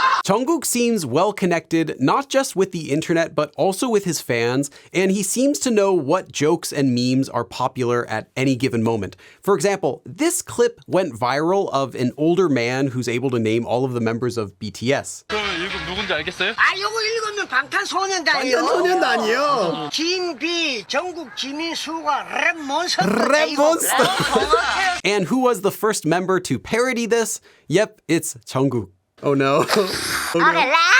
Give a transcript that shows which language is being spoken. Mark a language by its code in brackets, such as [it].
[en] Jungkook seems well connected, not just with the internet, but also with his fans, and he seems to know what jokes and memes are popular at any given moment. For example, this clip went viral of an older man who's able to name all of the members of BTS. [ko] 이거 누군지 알겠어요? 아, 요거 읽으면 방탄소년단이요. 방탄소년단이요. 김비, 정국, 지민, 수가 랩 몬스터. 랩 몬스터. [en] And who was the first member to parody this? Yep, it's Jungkook. Oh no. Oh no.